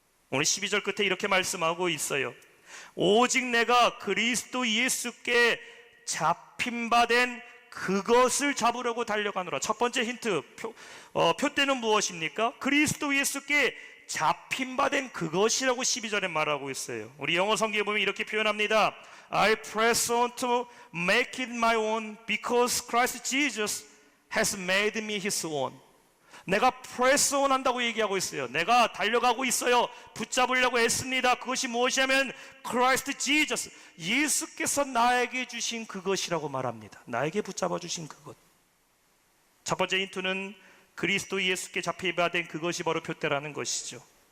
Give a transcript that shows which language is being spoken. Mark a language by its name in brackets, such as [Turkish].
[Korean] 오늘 12절 끝에 이렇게 말씀하고 있어요. 오직 내가 그리스도 예수께 잡힌 바 된 그것을 잡으려고 달려가노라. 첫 번째 힌트, 표대는 무엇입니까? 그리스도 예수께 잡힌 바 된 그것이라고 12절에 말하고 있어요. 우리 영어 성경에 보면 이렇게 표현합니다. [English] I press on to make it my own because Christ Jesus has made me his own. [Korean] 내가 press on 한다고 얘기하고 있어요. 내가 달려가고 있어요. 붙잡으려고 애씁니다. 그것이 무엇이냐면 Christ Jesus, 예수께서 나에게 주신 그것이라고 말합니다. 나에게 붙잡아 주신 그것. 첫 번째 힌트는 그리스도 예수께 잡혀받은 그것이 바로 표대라는 것이죠.